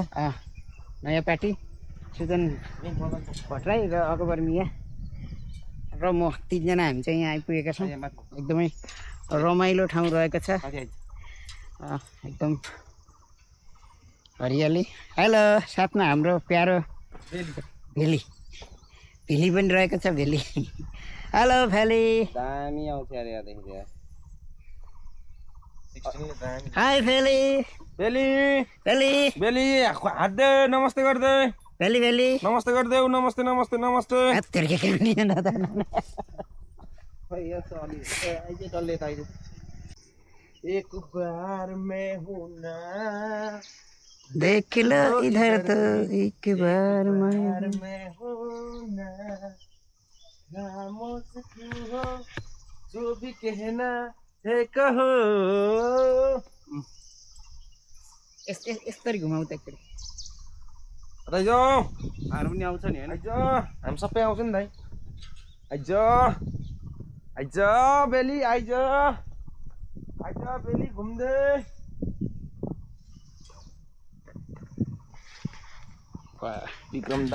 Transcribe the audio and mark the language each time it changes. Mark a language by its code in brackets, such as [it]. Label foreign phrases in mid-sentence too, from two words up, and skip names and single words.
[ne] नयाँ पार्टी सुजन भट्टराई र अकबर मिया र म 3 जना हामी चाहिँ यहाँ आइपुगेका छौँ एकदमै रमाइलो ठाउँ रहेको छ एकदम हरियाली हेलो साथमा हाम्रो प्यारो भेली पनि रहेको छ भेली हेलो भेली दामी आउँछ यार यहाँदेखि हाई भेली बेली भेली बेली हात दे नमस्ते गर्दे भेली नमस्ते गर्देऊ नमस्ते नमस्ते नमस्ते [hi] एक बार मैं हूं ना देख लो इधर तो एक बार मैं हूं ना खामोश क्यों हो जो भी कहना है कहो [ne] यसरी घुमाउ त एकचोटि आइज पनि आउँछ नि हैन आइज हामी सबै आउँछ नि दाइ आइज आइज बेली आइज आइज बेली घुम्दै विक्रम दा